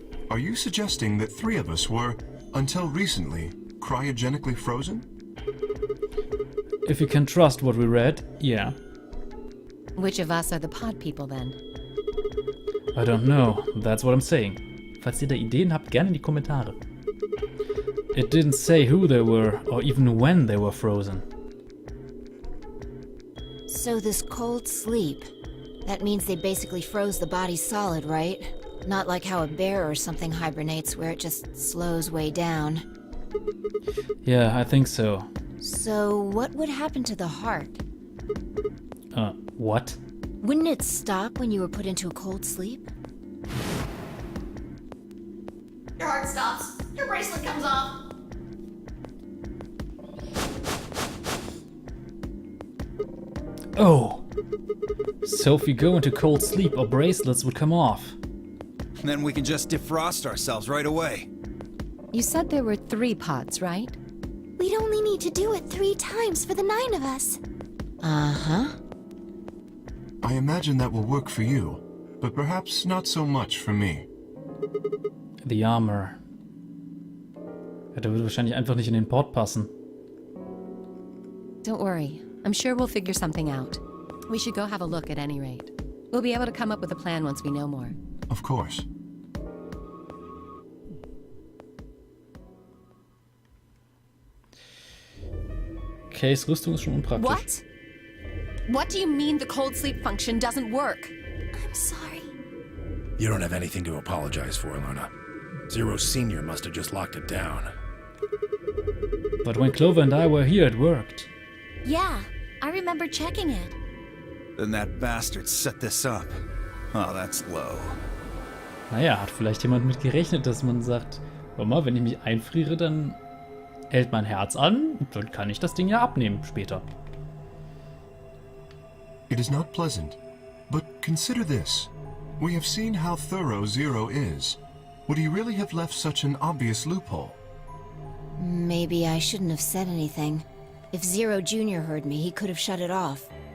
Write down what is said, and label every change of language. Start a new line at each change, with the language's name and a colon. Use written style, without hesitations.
English: Are you suggesting that 3 of us were, until recently, cryogenically frozen? If you can trust what we read, yeah. Which of us are the pod people then? I don't know, that's what I'm saying.
German: Falls ihr da Ideen habt, gerne in die Kommentare.
English: It didn't say who they were, or even when they were frozen. So this cold sleep, that means they basically froze the body solid, right? Not like how a bear or something hibernates where it just slows way down. Yeah, I think so. So what would happen to the heart? What? Wouldn't it stop when you were put into a cold sleep? Your heart stops. Your bracelet comes off. Oh! So if you go into cold sleep, our bracelets would come off. Then we can just defrost ourselves right away. You said there were 3 pods, right? We'd only need to do it 3 times for the 9 of us. Uh-huh. I imagine that will work for you, but perhaps not so much for me. The armor.
German: Ja, der würde wahrscheinlich einfach nicht in den Port passen.
English: Don't worry. I'm sure we'll figure something out. We should go have a look at any rate. We'll be able to come up with a plan once we know more. Of course.
German: Kays Rüstung ist schon unpraktisch.
English: What? What do you mean the cold sleep function doesn't work? I'm sorry. You don't have anything to apologize for, Luna. Zero Senior must have just locked it down. But when Clover and I were here, it worked. Yeah, I remember checking it. Then that bastard set this up. Oh, that's low.
German: Naja, hat vielleicht jemand mit gerechnet, dass man sagt, hör mal, wenn ich mich einfriere, dann hält mein Herz an, dann kann ich das Ding ja abnehmen später.
English: It is not pleasant, but consider this. We have seen how thorough Zero is. Would he really have left such an obvious loophole? Maybe I shouldn't have said anything. If Zero Jr. heard me, he could have shut it off.